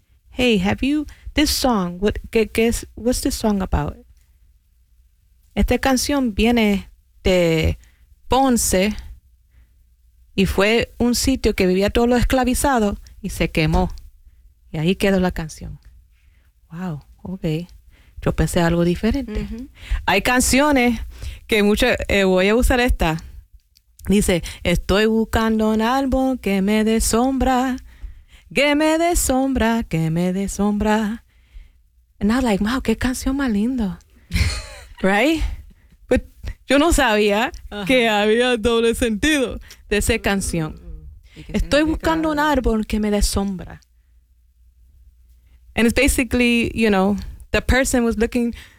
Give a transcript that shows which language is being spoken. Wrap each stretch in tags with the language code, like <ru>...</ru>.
<en>Hey, have you, this song, what's this song about?</en> <es>Esta canción viene de Ponce y fue un sitio que vivía todo lo esclavizado y se quemó. Y ahí quedó la canción.</es> <en>Wow, okay.</en> <es>Yo pensé algo diferente. Uh-huh. Hay canciones que muchas... voy a usar esta. Dice, estoy buscando un árbol que me dé sombra. Que me dé sombra, que me dé sombra.</es> <en>And I'm like, wow,</en> <es>qué canción más lindo.</es> <en>Right? But</en> <es>yo no sabía uh-huh. que había doble sentido de esa canción. Estoy buscando un árbol que me dé sombra.</es> <en>And it's basically, you know... The person was looking,</en>